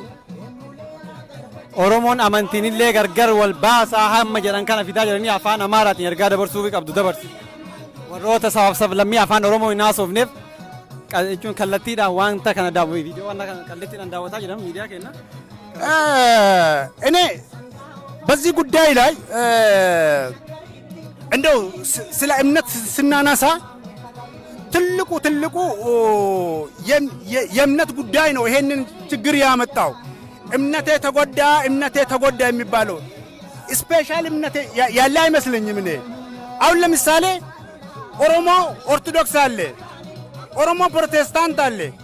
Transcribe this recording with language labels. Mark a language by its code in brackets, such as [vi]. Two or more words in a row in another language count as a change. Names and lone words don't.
[om] Oromoon amantiin illee gargar wal baasaa hamma jedhan kana fidaa jiranii afaan Amaaraatiin ergaa dabarsuu qabdu dabarsi. Warroota sabaaf sablammii afaan Oromoo hin haasofneef jechuun kallattiidhaan wanta kana daawwatu viidiyoo waan kana kallattiidhaan daawwataa jiran miidiyaa kenna. [am] እኔ በዚህ ጉዳይ ላይ እንደው ስለ እምነት ስናነሳ ትልቁ የእምነት ጉዳይ ነው ይሄንን ችግር ያመጣው። እምነቴ ተጎዳ የሚባለው ስፔሻል እምነቴ ያለ አይመስለኝም። እኔ አሁን ለምሳሌ ኦሮሞ ኦርቶዶክስ አለ፣ ኦሮሞ ፕሮቴስታንት አለ፣